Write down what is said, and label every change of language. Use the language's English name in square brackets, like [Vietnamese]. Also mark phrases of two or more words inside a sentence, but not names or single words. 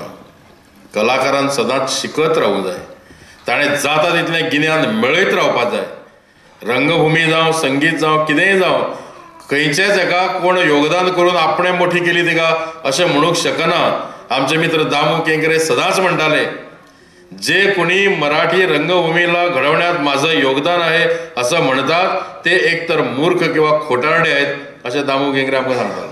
[Konkani] कलाकारान सदांच शिकत रावूंक जाय. ताणें जाता तितलें गिन्यान मेळयत रावपाक जाय. रंगभुमी जावं, संगीत जावं, कितेंय जावं, खंयचेच एका कोण योगदान करून आपणें मोठी केली तिका अशें म्हणूंक शकना. आमचे मित्र दामू केंकरे सदांच म्हणटाले, [Marathi] जे कोणी मराठी रंगभूमीला घडवण्यात माझं योगदान आहे असं म्हणतात ते एकतर मूर्ख किंवा खोटारडे आहेत असे दामू केंकरे [Konkani] आमकां सांगतात.